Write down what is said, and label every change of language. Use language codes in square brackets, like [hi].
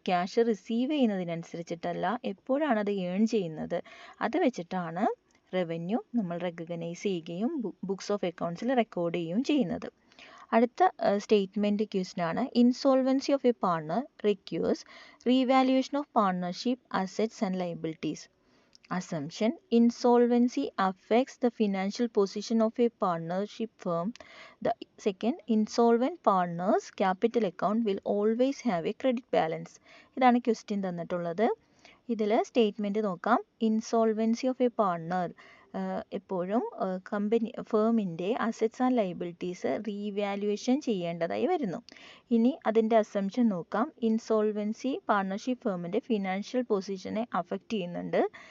[ml] Cash receive ചെയ്യുന്നതിനനുസരിച്ചിട്ടല്ല, എപ്പോഴാണ് അത് earn ചെയ്യുന്നത് അത് വെച്ചിട്ടാണ് റവന്യൂ നമ്മൾ റെക്കഗ്നൈസ് ചെയ്യുകയും ബുക്സ് ഓഫ് അക്കൗണ്ട്സിൽ റെക്കോർഡ് ചെയ്യുകയും ചെയ്യുന്നത്. അടുത്ത സ്റ്റേറ്റ്മെൻറ്റ് ക്വസ്റ്റ്യൻ ആണ്. [en] Insolvency of a partner requires revaluation of partnership assets and liabilities. Assumption: insolvency affects the financial position of a partnership firm. The second, insolvent partners capital account will always have a credit balance. [ml] ഇതാണ് question തന്നിട്ടുള്ളത്. ഇതിൽ statement നോക്കാം. Insolvency of A partner എപ്പോഴും ഫേമിൻ്റെ assets and liabilities revaluation ചെയ്യേണ്ടതായി വരുന്നു. ഇനി അതിൻ്റെ assumption നോക്കാം. ഇൻസോൾവൻസി പാർട്ണർഷിപ്പ് ഫേമിൻ്റെ ഫിനാൻഷ്യൽ പൊസിഷനെ അഫക്റ്റ് ചെയ്യുന്നുണ്ട്.